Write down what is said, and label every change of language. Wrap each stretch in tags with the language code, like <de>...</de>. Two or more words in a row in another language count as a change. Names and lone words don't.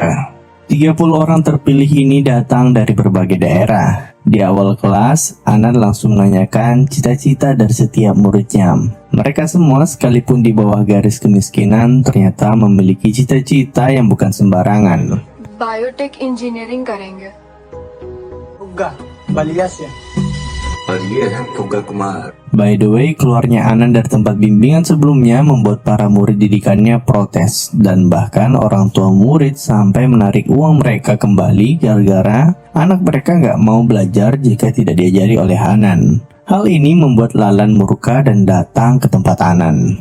<id>30 orang terpilih ini datang dari berbagai daerah. Di awal kelas, Anan langsung menanyakan cita-cita dari setiap muridnya. Mereka semua sekalipun di bawah garis kemiskinan ternyata memiliki cita-cita yang bukan sembarangan.</id> <en>biotech engineering</en> <hi>करेंगे। उग्गा बलिया से। और ये है फुग्गा कुमार।</hi> <en>By the way,</en> <id>keluarnya Anan dari tempat bimbingan sebelumnya membuat para murid didikannya protes, dan bahkan orang tua murid sampai menarik uang mereka kembali gara-gara anak mereka nggak mau belajar jika tidak diajari oleh Anan. Hal ini membuat Lalan murka dan datang ke tempat Anan.</id>